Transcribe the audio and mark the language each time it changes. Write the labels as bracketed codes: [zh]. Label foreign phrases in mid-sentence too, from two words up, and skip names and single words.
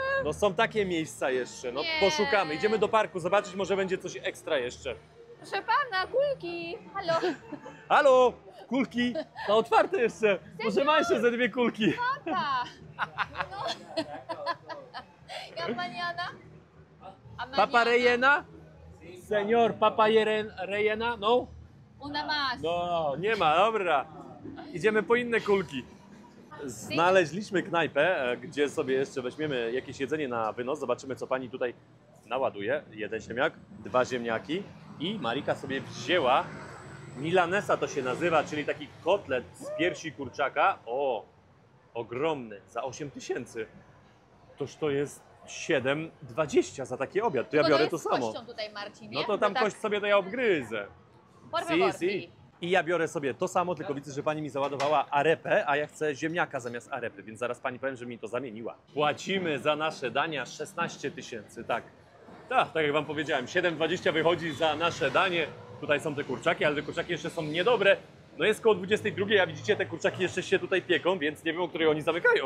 [pl] No są takie miejsca jeszcze, no Nie. poszukamy. Idziemy do parku zobaczyć, może będzie coś ekstra jeszcze. Proszę pana, kulki, halo. Halo, kulki, no otwarte jeszcze. Może ma jeszcze ze 2 kulki. Tata. No. Ja maniana? A [es] Papa rellena? Senior, papa rellena? No? Una más. [pl] No, nie ma, dobra. Idziemy po inne kulki. Znaleźliśmy knajpę, gdzie sobie jeszcze weźmiemy jakieś jedzenie na wynos. Zobaczymy, co pani tutaj naładuje. 1 ziemniak, 2 ziemniaki i Marika sobie wzięła milanesa, to się nazywa, czyli taki kotlet z piersi kurczaka. O, ogromny, za 8 000. Toż to jest 7,20 za taki obiad. To ja Tylko biorę to jest z samo. kością tutaj, Marcin, No nie? to tam tak, kość sobie to ja obgryzę. [es] por favor, sí. [pl] I ja biorę sobie to samo, tylko widzę, że pani mi załadowała arepę, a ja chcę ziemniaka zamiast arepy, więc zaraz pani powiem, że mi to zamieniła. Płacimy za nasze dania 16 000, tak. Tak jak wam powiedziałem, 7,20 wychodzi za nasze danie. Tutaj są te kurczaki, ale te kurczaki jeszcze są niedobre. No jest koło 22, a widzicie, te kurczaki jeszcze się tutaj pieką, więc nie wiem, o której oni zamykają.